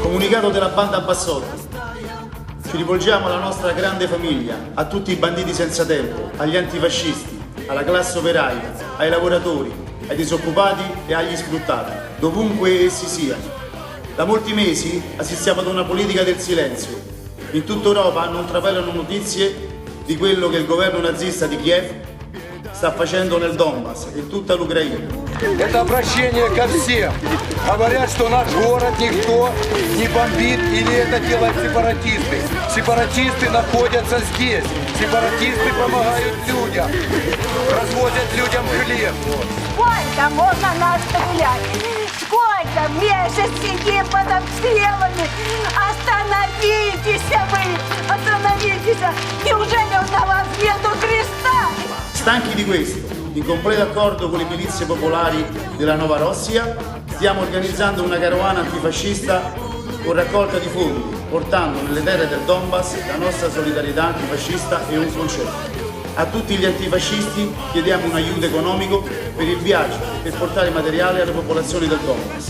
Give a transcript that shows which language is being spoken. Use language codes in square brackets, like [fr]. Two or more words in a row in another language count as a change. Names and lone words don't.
[it] Sindacato della Banda Bassotti. Ci rivolgiamo alla nostra grande famiglia, a tutti i banditi senza tempo, agli antifascisti, alla classe operaia, ai lavoratori, ai disoccupati e agli sfruttati, dovunque essi siano. Da molti mesi assistiamo ad una politica del silenzio. In tutta Europa non trapelano notizie di quello che il governo nazista di Kiev sta facendo nel Donbass e in tutta l'Ucraina. [ru] Это обращение ко всем. Говорят, что наш город никто не бомбит или это делают сепаратисты. Сепаратисты находятся здесь. Сепаратисты помогают людям. Развозят людям хлеб. Сколько можно нас стрелять? Сколько месяц сидим под обстрелами? Остановитесь вы! Остановитесь! Неужели на вас нету Христа? [it] Stanchi di questo, in completo accordo con le milizie popolari della Nova Rossia, stiamo organizzando una carovana antifascista con raccolta di fondi, portando nelle terre del Donbass la nostra solidarietà antifascista e un concerto. A tutti gli antifascisti chiediamo un aiuto economico per il viaggio e per portare materiale alle popolazioni del Donbass.